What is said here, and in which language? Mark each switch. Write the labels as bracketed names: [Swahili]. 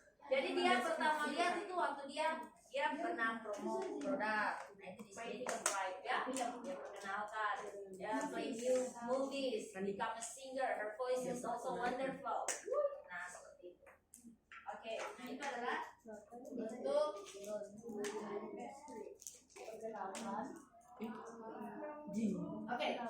[Indonesian] Jadi dia pertama lihat itu waktu dia pernah promo produk. Nah itu describe ya. Dia perkenalkan. [English] Dia play movies, become a singer. Her voice is also wonderful. [Indonesian] Nah seperti itu. Oke, nah itu adalah bentuk Oke.